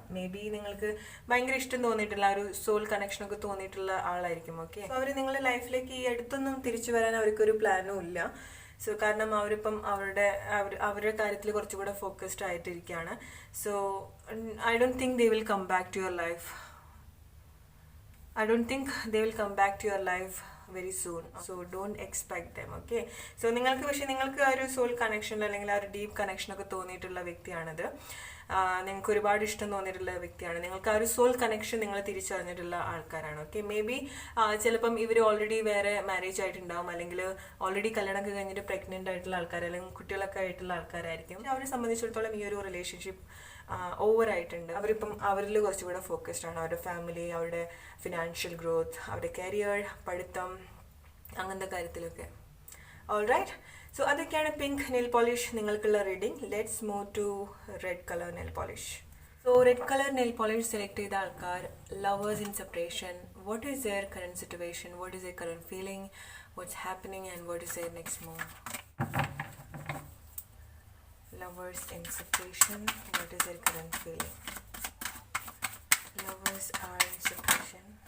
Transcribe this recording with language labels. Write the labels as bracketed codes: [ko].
[ml] May be നിങ്ങൾക്ക് ഭയങ്കര ഇഷ്ടം തോന്നിയിട്ടുള്ള ഒരു സോൾ കണക്ഷൻ ഒക്കെ തോന്നിയിട്ടുള്ള ആളായിരിക്കും. ഓക്കെ, അവർ നിങ്ങളുടെ ലൈഫിലേക്ക് ഈ അടുത്തൊന്നും തിരിച്ചു വരാൻ അവർക്കൊരു പ്ലാനും ഇല്ല. സോ കാരണം അവരിപ്പം അവരുടെ കാര്യത്തിൽ കുറച്ചുകൂടെ focused ആയിട്ടിരിക്കുകയാണ്. [en] So I don't think they will come back to your life. I don't think they will come back to your life very soon. So don't expect them. [ml] Okay, so നിങ്ങൾക്ക് ആ ഒരു soul connection അല്ലെങ്കിൽ ആ ഒരു deep connection ഒക്കെ തോന്നിയിട്ടുള്ള വ്യക്തിയാണിത്. നിങ്ങൾക്ക് ഒരുപാട് ഇഷ്ടം തോന്നിയിട്ടുള്ള വ്യക്തിയാണ്. നിങ്ങൾക്ക് ആ ഒരു സോൾ കണക്ഷൻ നിങ്ങൾ തിരിച്ചറിഞ്ഞിട്ടുള്ള ആൾക്കാരാണ്. ഓക്കെ, മേ ബി ചിലപ്പം ഇവർ ഓൾറെഡി വേറെ മാരേജ് ആയിട്ടുണ്ടാവും, അല്ലെങ്കിൽ ഓൾറെഡി കല്യാണമൊക്കെ കഴിഞ്ഞിട്ട് പ്രഗ്നന്റ് ആയിട്ടുള്ള ആൾക്കാർ അല്ലെങ്കിൽ കുട്ടികളൊക്കെ ആയിട്ടുള്ള ആൾക്കാരായിരിക്കും. അവരെ സംബന്ധിച്ചിടത്തോളം ഈ ഒരു റിലേഷൻഷിപ്പ് ഓവറായിട്ടുണ്ട്. അവരിപ്പം അവരിൽ കുറച്ചുകൂടെ ഫോക്കസ്ഡ് ആണ്. അവരുടെ ഫാമിലി, അവരുടെ ഫിനാൻഷ്യൽ ഗ്രോത്ത്, അവരുടെ കരിയർ, പഠിത്തം, അങ്ങനത്തെ കാര്യത്തിലൊക്കെ. ഓൾറൈറ്റ്, സോ അതൊക്കെയാണ് പിങ്ക് നെയിൽ പോളിഷ് നിങ്ങൾക്കുള്ള reading. [en] Let's move to red colour nail polish. So red colour nail polish select [ml] ചെയ്ത ആൾക്കാർ, [en] Lovers in separation. What is their current situation? What is their current feeling? What's happening and what is their next move? Lovers in separation, what is their current feeling? Lovers are in separation.